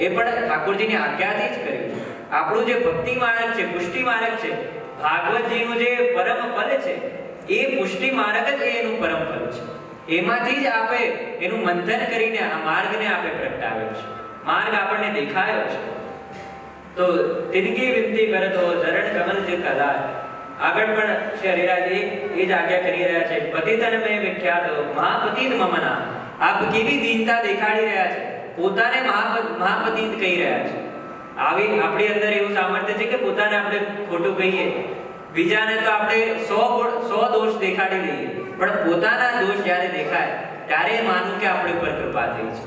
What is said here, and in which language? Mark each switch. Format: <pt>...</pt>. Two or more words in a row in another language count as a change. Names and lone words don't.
<gu>એ પણ ઠાકોરજીની આજ્ઞાથી જ કર્યું છે. આપણું જે ભક્તિ માર્ગ છે, પુષ્ટિ માર્ગ છે, ભાગવતજીનું જે પરમ ફલ છે એ પુષ્ટિ માર્ગ જ એનું પરમ ફલ છે. એમાંથી જ આપે એનું મંથન કરીને આ માર્ગને આપે પ્રગટાવ્યો છે. માર્ગ આપણને દેખાયો છે.</gu> <bra>તો तिनकी विनती करत हो चरण कमल चित्त लाय.</bra> <gu>આગળ પણ શ્રી હરિરાજજી એ જ આજ્ઞા કરી રહ્યા છે.</gu> <bra>पतितन में विख्यात महापतित ममना.</bra> <gu>આપ કેવી દીનતા દેખાડી રહ્યા છે, પોતાને મહાપતિત કહી રહ્યા છે. આવી આપણી અંદર એવું સામર્થ્ય છે કે પોતાને આપણે ખોટું કહીએ, બીજાને તો આપણે 100 દોષ દેખાડી દઈએ, પણ પોતાના દોષ જ્યારે દેખાય ત્યારે માનું કે આપણી ઉપર કૃપા થઈ છે.</gu>